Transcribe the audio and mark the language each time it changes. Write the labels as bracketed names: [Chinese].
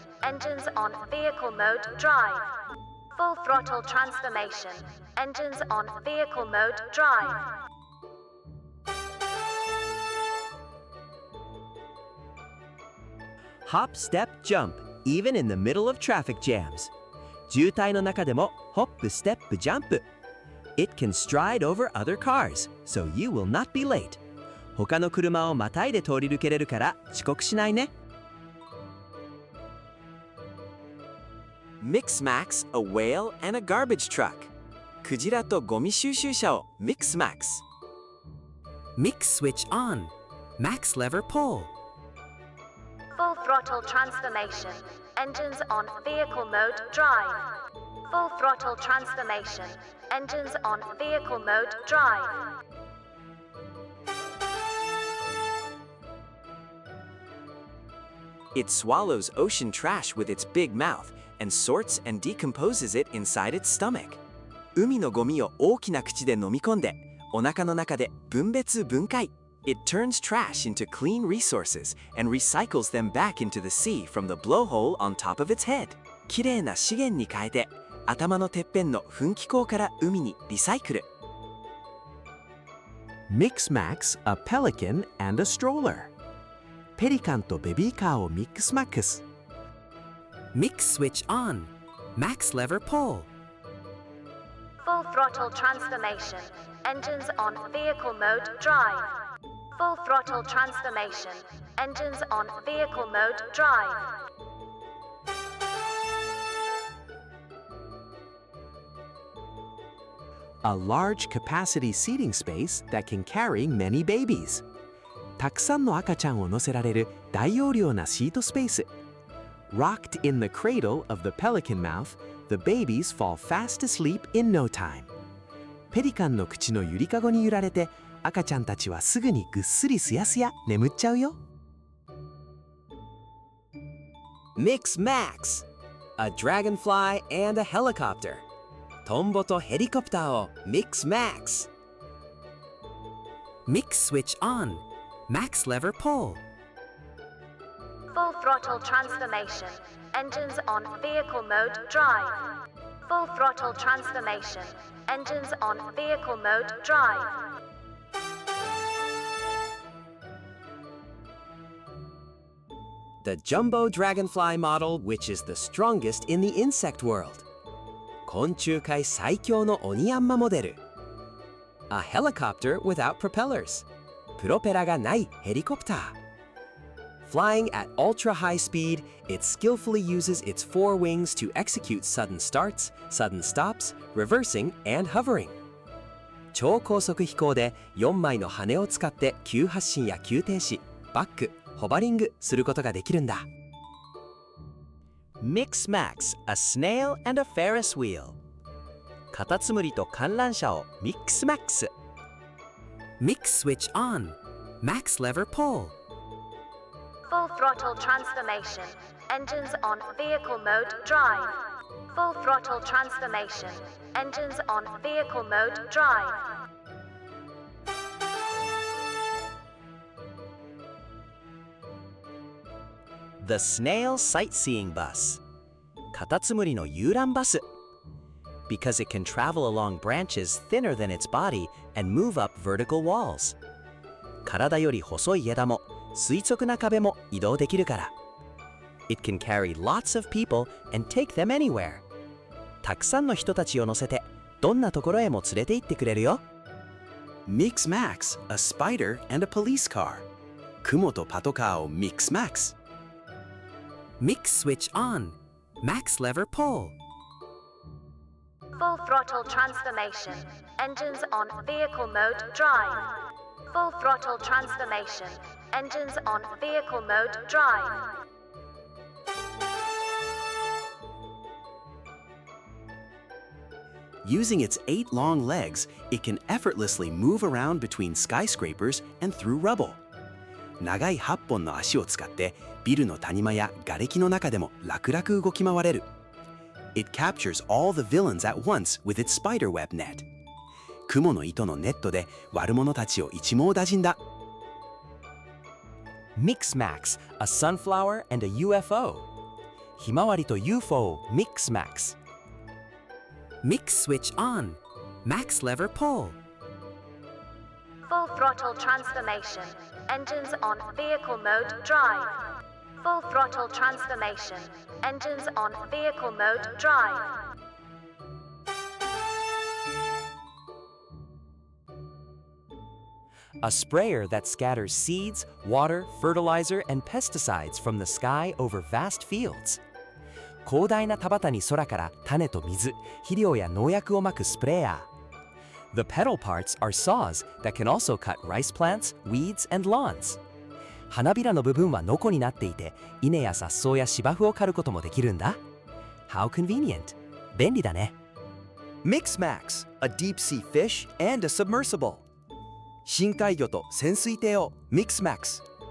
[English] Engines on vehicle mode drive. Full throttle transformation. Engines on vehicle mode drive. Hop, step, jump, even in the middle of traffic jams. [Japanese] 渋滞の中でもホップ、ステップ、ジャンプ。 [English] It can stride over other cars, so you will not be late. [Japanese] 他の車をまたいで通り抜けれるから遅刻しないね。 [English] Mix Max, a whale and a garbage truck. [Japanese] クジラとゴミ収集車を Mix Max. [English] Mix switch on Max lever pull Full throttle transformation. Engines on vehicle mode drive. Full throttle transformation. Engines on vehicle mode drive. It swallows ocean trash with its big mouth and sorts and decomposes it inside its stomach. [Japanese] 海のゴミを大きな口で飲み込んで、お腹の中で分別分解。 [English] It turns trash into clean resources and recycles them back into the sea from the blowhole on top of its head. [Japanese] きれいな資源に変えて、頭のてっぺんの噴気口から海にリサイクル。 [English] Mix Max, a pelican and a stroller. [Japanese] ペリカンとベビーカーをミックスマックス。 [English] Mix switch on. Max lever pull. Full throttle transformation. Engines on vehicle mode drive. Full throttle transformation. Engines on vehicle mode drive. A large capacity seating space that can carry many babies. [Japanese] たくさんの赤ちゃんを乗せられる大容量なシートスペース。 [English] Rocked in the cradle of the pelican mouth, the babies fall fast asleep in no time. [Japanese] ペリカンの口のゆりかごに揺られて、赤ちゃんたちはすぐにぐっすりすやすや眠っちゃうよ。 [English] Mix Max. A dragonfly and a helicopter. [Japanese] トンボとヘリコプターを Mix Max. [English] Mix switch on. Max lever pull. Full throttle transformation. Engines on vehicle mode drive. Full throttle transformation. Engines on vehicle mode drive. The jumbo dragonfly model, which is the strongest in the insect world. [Japanese] 昆虫界最強のオニヤンマモデル。 [English] A helicopter without propellers. [Japanese] プロペラがないヘリコプター。 [English] Flying at ultra high speed, it skillfully uses its four wings to execute sudden starts, sudden stops, reversing, and hovering. [Japanese] 超高速飛行で4枚の羽を使って急発進や急停止、バック、ホバリングすることができるんだ。 [English] Mix Max, a snail and a Ferris wheel. [Japanese] カタツムリと観覧車を Mix Max. [English] Mix switch on. Max lever pull. Full throttle transformation. Engines on vehicle mode drive. Full throttle transformation. Engines on vehicle mode drive. The Snail Sightseeing Bus. [Japanese] カタツムリの遊覧バス。 [English] Because it can travel along branches thinner than its body and move up vertical walls. [Japanese] 体より細い枝も垂直な壁も移動できるから。 [English] It can carry lots of people and take them anywhere. [Japanese] たくさんの人たちを乗せてどんなところへも連れて行ってくれるよ。 [English] Mix Max, a spider and a police car. [Japanese] クモとパトカーを Mix Max. [English] Mix switch on. Max lever pull. Full throttle transformation. Engines on vehicle mode drive. Full throttle transformation. Engines on vehicle mode drive. Using its 8 long legs, it can effortlessly move around between skyscrapers and through rubble. [Japanese] 長い8本の足を使ってビルの谷間や瓦礫の中でも楽々動き回れる。 [English] It captures all the villains at once with its spiderweb net. [Japanese] クモの糸のネットで悪者たちを一網打尽だ。 [English] Mix Max, a sunflower and a UFO. [Japanese] ひまわりと UFO を Mix Max. [English] Mix switch on. Max lever pull. Full throttle transformation. Engines on vehicle mode drive. Full throttle transformation. Engines on vehicle mode drive. A sprayer that scatters seeds, water, fertilizer, and pesticides from the sky over vast fields. [Japanese] 広大な田畑に空から種と水、肥料や農薬をまくスプレーヤー。 [English] The pedal parts are saws that can also cut rice plants, weeds, and lawns. [Japanese] 花びらの部分はノコになっていて、稲や雑草や芝生を刈ることもできるんだ。 [English] How convenient! [Japanese] 便利だね。 [English] Mix Max, a deep sea fish and a submersible. [Japanese] 深海魚と潜水艇を Mix Max.